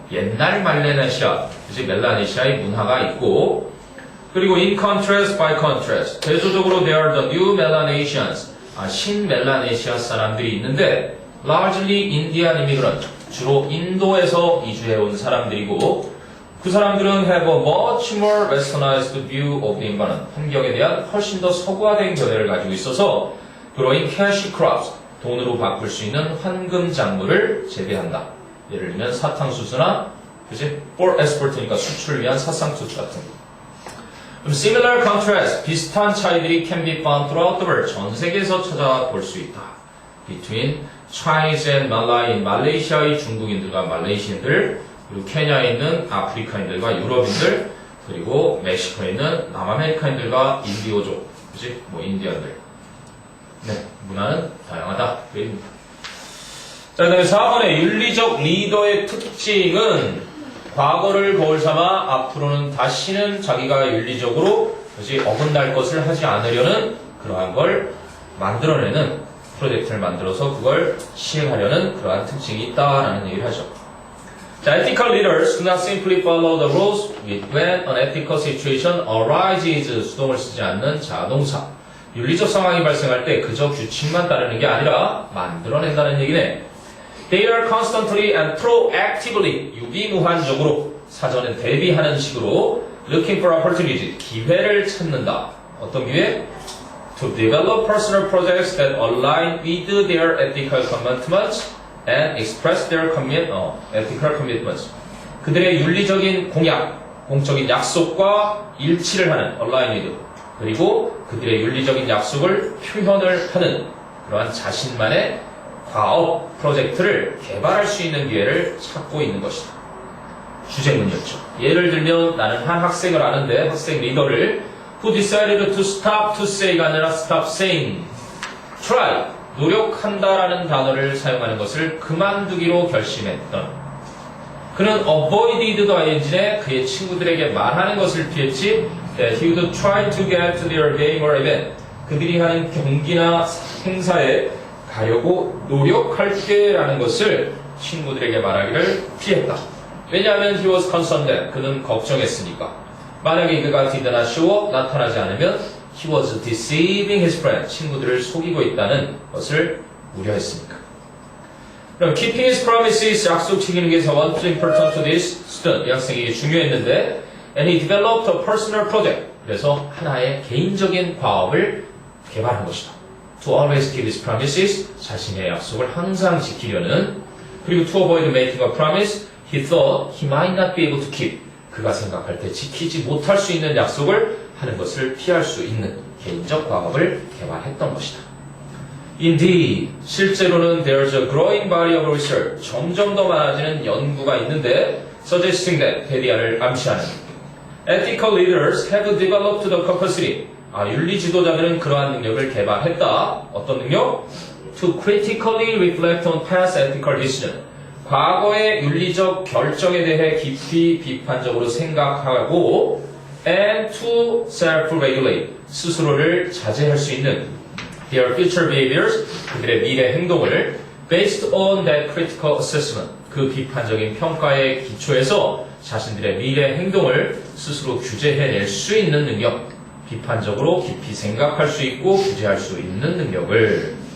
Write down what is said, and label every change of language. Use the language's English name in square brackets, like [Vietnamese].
[Korean] 옛날 말레네시아, 그지 멜라네시아의 문화가 있고, 그리고 [English] in contrast, by contrast, [Korean] 대조적으로 [English] they are the new Melanesians, [Korean] 신멜라네시아 사람들이 있는데 [English] largely Indian immigrant, [Korean] 주로 인도에서 이주해온 사람들이고 그 사람들은 [English] have a much more westernized view of the environment, [Korean] 환경에 대한 훨씬 더 서구화된 견해를 가지고 있어서 [English] growing cash crops, [Korean] 돈으로 바꿀 수 있는 황금 작물을 재배한다. 예를 들면 사탕수수나 그치? for export니까 수출을 위한 사상수수 같은 거. [English] Similar contrast, [Korean] 비슷한 차이들이 [English] can be found throughout the world, [Korean] 전 세계에서 찾아볼 수 있다. [English] Between Chinese and Malay, [Korean] 말레이시아의 중국인들과 말레이시인들, 그리고 케냐에 있는 아프리카인들과 유럽인들, 그리고 멕시코에 있는 남아메리카인들과 인디오족, 그치? 뭐 인디언들. 네, 문화는 다양하다. 자, 그 다음에 4번의 윤리적 리더의 특징은 과거를 거울 삼아 앞으로는 다시는 자기가 윤리적으로 그치? 어긋날 것을 하지 않으려는 그러한 걸 만들어내는 프로젝트를 만들어서 그걸 시행하려는 그러한 특징이 있다라는 얘기를 하죠. [English] 자, ethical leaders do not simply follow the rules when an ethical situation arises. [Korean] 수동을 쓰지 않는 자동사. 윤리적 상황이 발생할 때 그저 규칙만 따르는 게 아니라 만들어낸다는 얘기네. [English] They are constantly and proactively, [Korean] 유비무한적으로 사전에 대비하는 식으로 [English] looking for opportunities, [Korean] 기회를 찾는다. 어떤 기회? [English] To develop personal projects that align with their ethical commitments and express their ethical commitments. [Korean] 그들의 윤리적인 공약, 공적인 약속과 일치를 하는 align with, 그리고 그들의 윤리적인 약속을 표현을 하는 그러한 자신만의 과업 프로젝트를 개발할 수 있는 기회를 찾고 있는 것이다. 주제문이었죠. 예를 들면 나는 한 학생을 아는데 학생 리더를 [English] who decided to stop to say가 아니라 stop saying, try, [Korean] 노력한다라는 단어를 사용하는 것을 그만두기로 결심했던 그는 avoided ing에 그의 친구들에게 말하는 것을 피했지 [English] that he would try to get to their game or event, [Korean] 그들이 하는 경기나 행사에 가려고 노력할게 라는 것을 친구들에게 말하기를 피했다. 왜냐하면 [English] he was concerned that, [Korean] 그는 걱정했으니까. 만약에 그가 [English] did not show up, [Korean] 나타나지 않으면 [English] he was deceiving his friend, [Korean] 친구들을 속이고 있다는 것을 우려했으니까. [English] 그럼 keeping his promises, [Korean] 약속 지키는 게 [English] was important to this student, [Korean] 이 학생에게 중요했는데 [English] and he developed a personal project, [Korean] 그래서 하나의 개인적인 과업을 개발한 것이다. [English] To always keep his promises, [Korean] 자신의 약속을 항상 지키려는, 그리고 [English] to avoid making a promise he thought he might not be able to keep, [Korean] 그가 생각할 때 지키지 못할 수 있는 약속을 하는 것을 피할 수 있는 개인적 과업을 개발했던 것이다. [English] Indeed, [Korean] 실제로는 [English] there's a growing body of research, [Korean] 점점 더 많아지는 연구가 있는데 [English] suggesting that, [Korean] 대리아를 암시하는 [English] ethical leaders have developed the capacity, [Korean] 윤리 지도자들은 그러한 능력을 개발했다. 어떤 능력? [English] To critically reflect on past ethical decision, [Korean] 과거의 윤리적 결정에 대해 깊이 비판적으로 생각하고 [English] and to self-regulate, [Korean] 스스로를 자제할 수 있는 [English] their future behaviors, [Korean] 그들의 미래 행동을 [English] based on that critical assessment, [Korean] 그 비판적인 평가에 기초해서 자신들의 미래 행동을 스스로 규제해낼 수 있는 능력, 비판적으로 깊이 생각할 수 있고 규제할 수 있는 능력을.